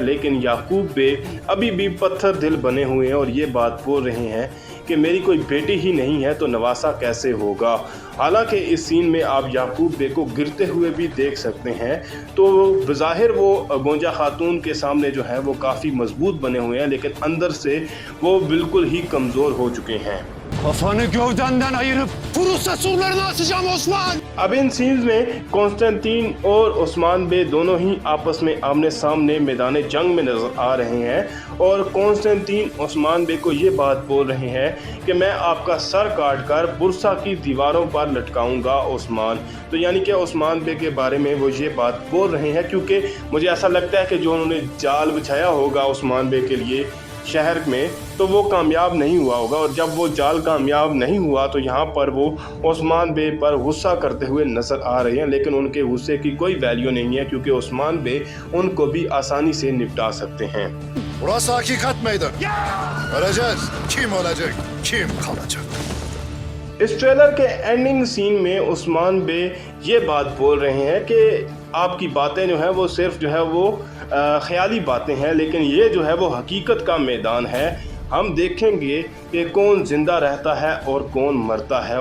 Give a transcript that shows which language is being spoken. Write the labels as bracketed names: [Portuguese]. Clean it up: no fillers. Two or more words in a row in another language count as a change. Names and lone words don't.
[Hindi] लेकिन याकूब बे अभी भी पत्थर दिल बने हुए हैं और ये बात बोल रहे हैं कि मेरी कोई बेटी ही नहीं है तो नवासा कैसे होगा। हालांकि इस सीन में आप याकूब बे को गिरते हुए भी देख सकते हैं, तो बज़ाहिर वो गोंजा खातून के सामने जो है वो काफ़ी मजबूत बने हुए हैं लेकिन अंदर से वो बिल्कुल ही कमज़ोर हो चुके हैं। [Turkish] Kafanı gövdenden ayırıp Prusya surlarına asacağım Osman! [Hindi] अब इन सीन्स में कॉन्स्टेंटीन और उस्मान बे दोनों ही आपस में आमने सामने मैदान जंग में नज़र आ रहे हैं और कॉन्स्टेंटीन उस्मान बे को ये बात बोल रहे हैं कि मैं आपका सर काट कर बुरसा की दीवारों पर लटकाऊंगा उस्मान। तो यानी कि उस्मान बे के बारे में वो ये बात बोल रहे हैं क्योंकि मुझे ऐसा लगता है कि जो उन्होंने जाल बिछाया होगा उस्मान बे के लिए शहर में तो वो कामयाब नहीं हुआ होगा। और जब वो जाल कामयाब नहीं हुआ तो यहाँ पर वो उस्मान बे पर गुस्सा करते हुए नज़र आ रहे हैं लेकिन उनके गुस्से की कोई वैल्यू नहीं है क्योंकि उस्मान बे उनको भी आसानी से निपटा सकते हैं। [Turkish] Burası hakikat meydanı. Göreceğiz. Kim olacak, kim kalacak. [Hindi] इस ट्रेलर के एंडिंग सीन में उस्मान बे ये बात बोल रहे हैं कि आपकी बातें जो हैं वो सिर्फ जो है वो ख्याली बातें हैं लेकिन ये जो है वो हकीकत का मैदान है। हम देखेंगे कि कौन ज़िंदा रहता है और कौन मरता है।